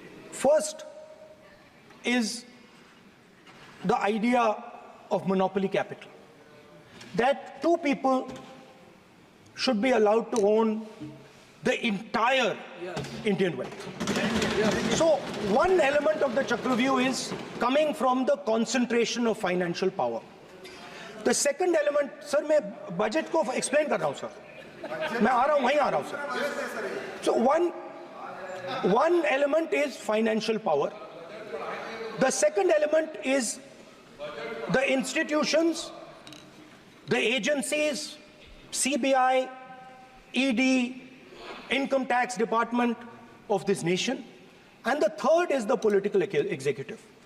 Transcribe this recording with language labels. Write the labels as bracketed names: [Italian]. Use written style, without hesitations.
[English] First is the idea of monopoly capital, that 2 people should be allowed to own the entire Indian wealth. So one element of the Chakravyuh is coming from the concentration of financial power. The second element, [Hindi] sir, मैं budget को explain कर रहा हूँ sir, मैं आ रहा हूँ, वहीं आ रहा हूँ sir. [English] So one element is financial power. The second element is the institutions, the agencies, CBI, ED, Income Tax Department of this nation, and the third is the political executive.